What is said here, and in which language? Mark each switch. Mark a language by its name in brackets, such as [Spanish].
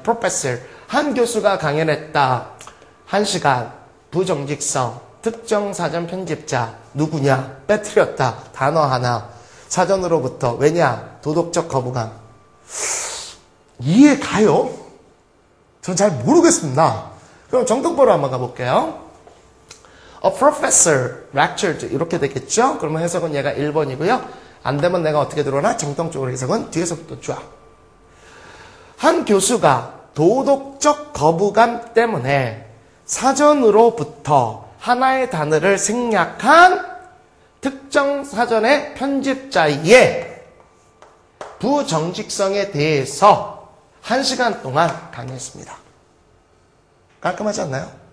[Korean] Professor, 한 교수가 강연했다. 1시간, 부정직성, 특정 사전 편집자, 누구냐, 빼뜨렸다. 단어 하나, 사전으로부터. 왜냐? 도덕적 거부감. 이해 가요? 전 잘 모르겠습니다. 그럼 정독보로 한번 가볼게요. [English] A professor lectured [Korean] 이렇게 되겠죠? 그러면 해석은 얘가 1번이고요. 안 되면 내가 어떻게 들어오나? 정통적으로 해석은 뒤에서부터 쫙. 한 교수가 도덕적 거부감 때문에 사전으로부터 하나의 단어를 생략한 특정 사전의 편집자의 부정직성에 대해서 1시간 동안 강의했습니다. 깔끔하지 않나요?